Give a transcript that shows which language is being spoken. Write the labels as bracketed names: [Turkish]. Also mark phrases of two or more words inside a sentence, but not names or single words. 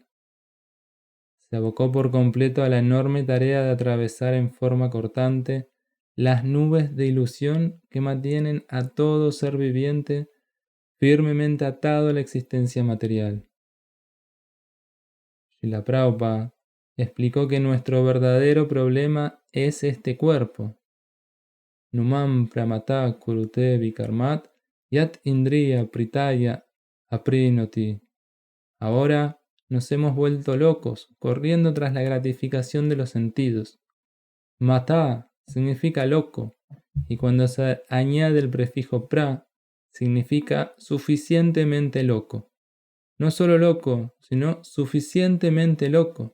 [Spanish] Se abocó por completo a la enorme tarea de atravesar en forma cortante las nubes de ilusión que mantienen a todo ser viviente firmemente atado a la existencia material. Srila Prabhupada explicó que nuestro verdadero problema es este cuerpo. [Sanskrit] Numam pramata kurute vikarmat yat indriya pritaya aprinoti. [Spanish] Ahora nos hemos vuelto locos, corriendo tras la gratificación de los sentidos. Mata significa loco, y cuando se añade el prefijo pra, significa suficientemente loco. No solo loco, sino suficientemente loco.